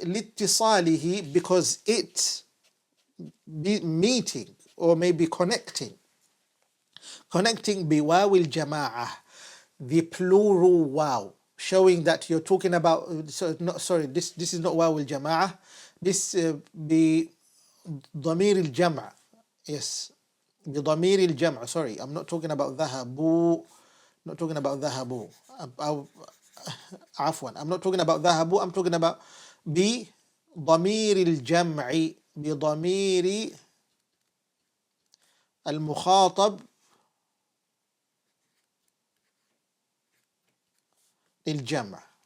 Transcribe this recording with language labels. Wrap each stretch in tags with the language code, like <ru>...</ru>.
<en>لاتصاله, because it meeting, or maybe connecting بواو الجماعة, the plural wow, showing that you're talking about, this is not واو الجماعة, this بضمير الجمع.</en> <ar>Yes, بضمير الجمع.</ar> <en>Sorry, I'm not talking about ذهبوا, not talking about ذهبوا. عفوا, I'm not talking about ذهبوا, I'm talking about بضمير الجمع,</en> <ar>بضمير المخاطب للجمع.</ar>